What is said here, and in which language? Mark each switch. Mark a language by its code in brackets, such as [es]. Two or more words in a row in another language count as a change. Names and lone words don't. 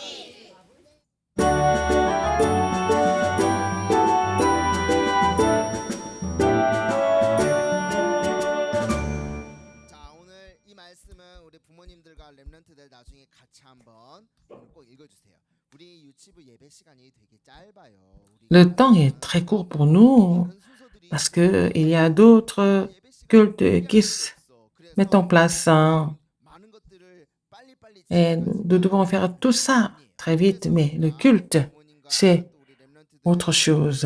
[ko] 자, 오늘 이 말씀은 우리 부모님들과 렘넌트들 나중에 같이 한번 오늘 꼭 읽어주세요. 우리 유치부 예배 시간이 되게 짧아요. [fr] Le temps est très court pour nous parce que il y a d'autres cultes qui se mettent en place hein, et nous devons faire tout ça très vite, mais le culte, c'est autre chose.